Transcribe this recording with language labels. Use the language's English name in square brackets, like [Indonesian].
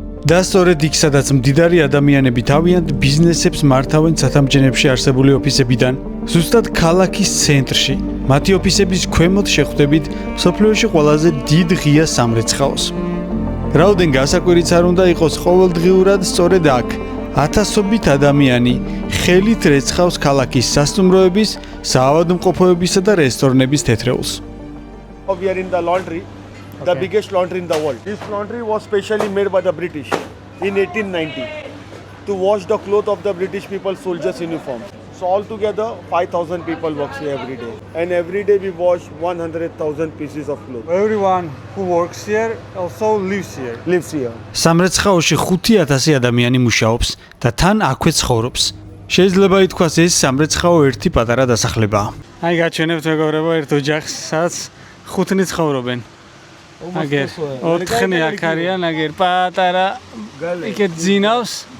[Georgian] და სწორედ იქ, სადაც მდიდარი ადამიანები თავიანთ ბიზნესებს მართავენ ცათამბჯენებში არსებული ოფისებიდან, ზუსტად ქალაქის ცენტრში, მათი ოფისების ქვემოთ შეხვდებით მსოფლიოში ყველაზე დიდ ღია სამრეცხაოს. რაოდენ გასაკვირიც არ უნდა იყოს ყოველდღიურად სწორედ აქ, ათასობით ადამიანი ხელით რეცხავს ქალაქის სასტუმროების, საავადმყოფოებისა და რესტორნების თეთრეულს. [English] We are in the laundry, the biggest laundry in the world. This laundry was specially made by the British in 1890 to wash the clothes of the British people soldiers' uniforms. So altogether 5,000 people work here every day, and every day we wash 100,000 pieces of clothes. Everyone who works here also lives here. Lives here. [Georgian] სამრეცხაოში 5,000 ადამიანი მუშაობს და თან აქვე ცხოვრობს. შეიძლება ითქვას ეს სამრეცხაო ერთი პატარა დასახლებაა. აი გაჩვენებთ მეგობრებო ერთ ოჯახს, სადაც 5 ცხოვრობენ. აგერ 4 აქ არიან, აგერ პატარა იქეთ ძინავს.